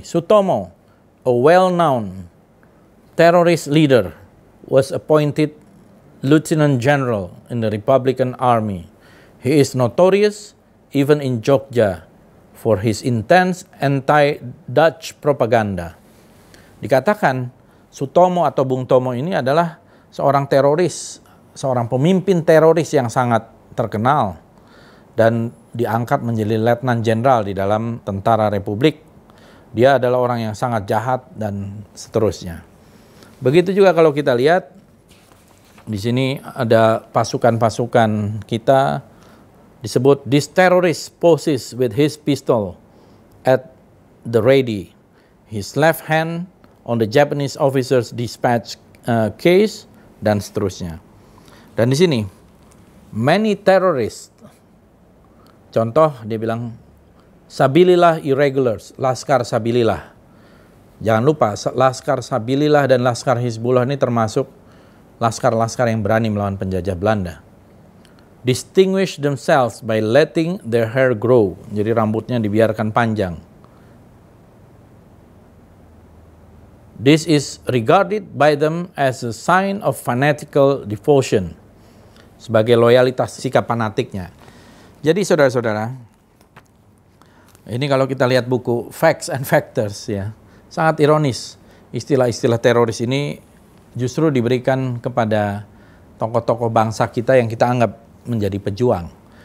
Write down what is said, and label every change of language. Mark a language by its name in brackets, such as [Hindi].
[English] Sutomo, a well-known terrorist leader, was appointed Lieutenant General in the Republican Army. He is notorious even in Jogja for his intense anti-Dutch propaganda. [Indonesian] Dikatakan Sutomo atau Bung Tomo ini adalah seorang teroris, seorang pemimpin teroris yang sangat terkenal dan diangkat menjadi letnan jenderal di dalam tentara Republik. Dia adalah orang yang sangat jahat dan seterusnya. Begitu juga kalau kita lihat di sini ada pasukan-pasukan kita. Disebut, [English] this terrorist poses with his pistol at the ready, his left hand on the Japanese officer's dispatch case, [Indonesian] dan seterusnya. Dan di sini, [English] many terrorists, [Indonesian] contoh dia bilang, Sabilillah Irregulars, Laskar Sabilillah. Jangan lupa, Laskar Sabilillah dan Laskar Hizbullah ini termasuk laskar-laskar yang berani melawan penjajah Belanda. [English] Distinguish themselves by letting their hair grow. [Indonesian] Jadi rambutnya dibiarkan panjang. [English] This is regarded by them as a sign of fanatical devotion. [Indonesian] Sebagai loyalitas sikap fanatiknya. Jadi saudara-saudara, ini kalau kita lihat buku Facts and Factors ya, sangat ironis. Istilah-istilah teroris ini justru diberikan kepada tokoh-tokoh bangsa kita yang kita anggap menjadi pejuang.